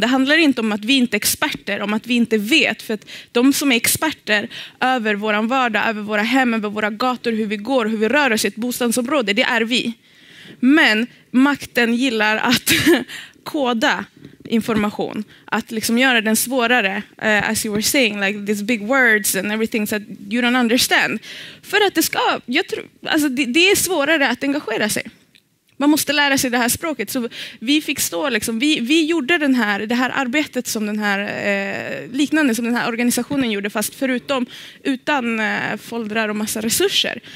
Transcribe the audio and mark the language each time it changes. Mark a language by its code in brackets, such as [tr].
[sv] Det handlar inte om att vi inte är experter, om att vi inte vet. För att de som är experter över våran vardag, över våra hem, över våra gator, hur vi går, hur vi rör oss i ett bostadsområde, det är vi. Men makten gillar att koda information, att liksom göra den svårare, [en] as you were saying, like these big words and everything that you don't understand. [sv] För att det är svårare att engagera sig. Man måste lära sig det här språket. Så vi fick stå liksom, vi gjorde det här arbetet som den här liknande som den här organisationen gjorde, fast utan foldrar och massa resurser.